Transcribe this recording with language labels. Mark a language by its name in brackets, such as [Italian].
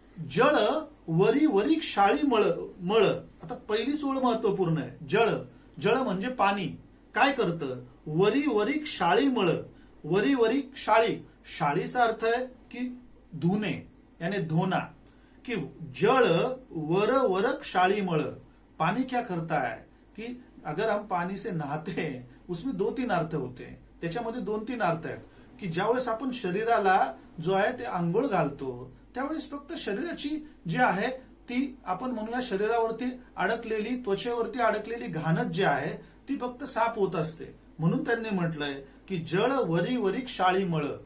[Marathi] जळ वरी वरी क्षाळी मळ. आता पहिलीच ओळ महत्वपूर्ण आहे. जळ म्हणजे पाणी काय करतं, वरी वरी क्षाळी मळ. वरी वरी क्षाळी, क्षाळीचा अर्थ [Hindi] है कि धुने यानी धोना, [Marathi] कि जल वर वर क्षाळी मळ. [Hindi] पानी क्या करता है कि अगर हम पानी से नहाते हैं उसमें 2-3 अर्थ होते हैं. [Marathi] त्याच्यामध्ये 2-3 अर्थ आहेत की ज्यावेळेस आपण शरीराला जो आहे ते आंघोळ घालतो त्यावेळेस फक्त शरीराची जी आहे ती आपण म्हणूया शरीरावरती अडकलेली, त्वचेवरती अडकलेली घाणच जी आहे ती फक्त साफ होत असते. म्हणून त्यांनी म्हटलंय की जळ वरी वरी क्षाळी मळ.